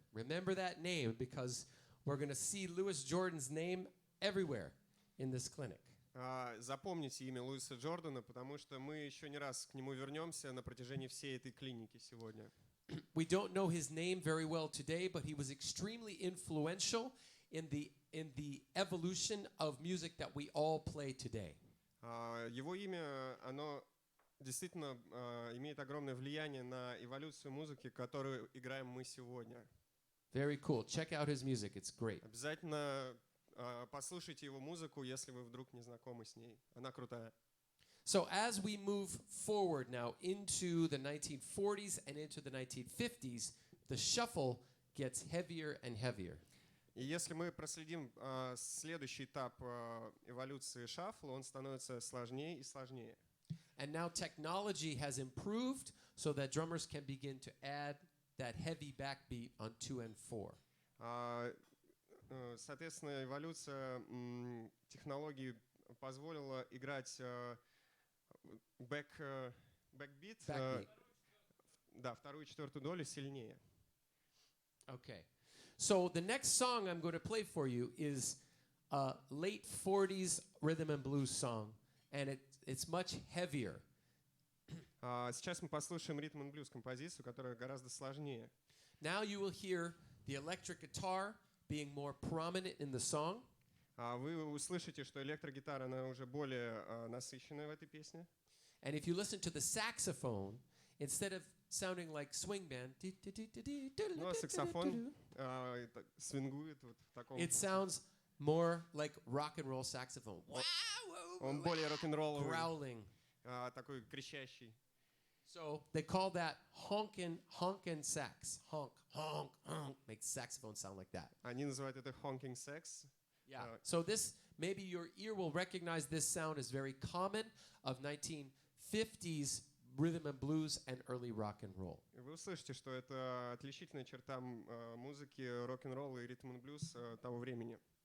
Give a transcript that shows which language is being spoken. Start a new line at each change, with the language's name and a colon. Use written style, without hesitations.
English: Remember that name because we're going to see Louis Jordan's name everywhere in this clinic.
Russian: Запомните имя Луиса Джордана, потому что мы еще не раз к нему вернемся на протяжении всей этой клиники сегодня.
English: We don't know his name very well today, but he was extremely influential in the evolution of music that we all play today.
Russian: Его имя, оно действительно имеет огромное влияние на эволюцию музыки, которую играем мы сегодня.
English: Very cool. Check out his music. It's great.
Russian: Обязательно послушайте его музыку, если вы вдруг не знакомы с ней. Она крутая.
English: So as we move forward now into the 1940s and into the 1950s, the shuffle gets heavier and heavier.
Russian: И если мы проследим следующий этап эволюции шафла, он становится сложнее и сложнее.
English: And now technology has improved so that drummers can begin to add that heavy backbeat on 2 and 4.
Russian: Соответственно, эволюция технологий позволила играть бэкбит, да, вторую и четвертую долю сильнее.
English: Okay. So the next song I'm going to play for you is a late 40s rhythm and blues song, and it's much heavier.
Russian: Сейчас мы послушаем ритм-н-блюз композицию, которая гораздо сложнее.
English: Now you will hear the electric guitar being more prominent in the song.
Russian: Вы услышите, что электрогитара, она уже более насыщенная в этой песне.
English: And if you listen to the saxophone, instead of sounding like swing band,
Russian: Ну, а саксофон свингует вот в таком.
English: it sounds more like rock and roll saxophone.
Russian: Он более рок-н-ролловый,
English: Growling.
Russian: такой кричащий.
English: So they call that honkin' sax. Honk, honk, honk. Makes saxophone sound like that.
Russian: Они называют это
English: honking sex. Yeah. So this, maybe your ear will recognize this sound as very common of 1950s rhythm and blues and early rock and roll.
Russian: Вы услышите, что это отличительная черта музыки рок-н-ролла и ритм-н-блюз того времени.